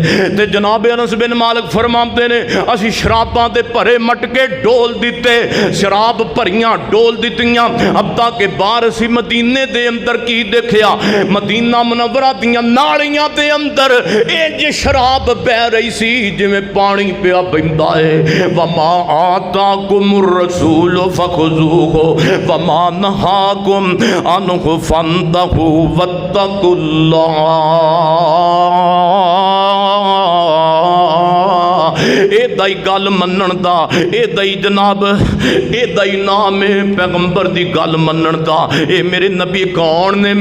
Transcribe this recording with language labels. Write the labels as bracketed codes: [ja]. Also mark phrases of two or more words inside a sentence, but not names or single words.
[pa] تے جناب انس بن مالک فرماتے نے اسی شراباں دے بھرے مٹکے ڈول دتے، شراب بھریاں ڈول دتیاں. ہفتہ کے بعد اسی مدینے دے اندر کی ویکھیا، مدینہ منورہ دیاں نالیاں دے اندر انج شراب وہ رہی سی جویں پانی پیا پیندا ہے. [ar] وما آتاكم الرسول فخذوه وما نهاكم عنه فانتهوا واتقوا الله. [pa] ایہدا ای گل منن دا، ایہدا ای جناب ایہدا ای ناں ہے پیغمبر دی گل منن دا. یہ میرے نبی کون نے?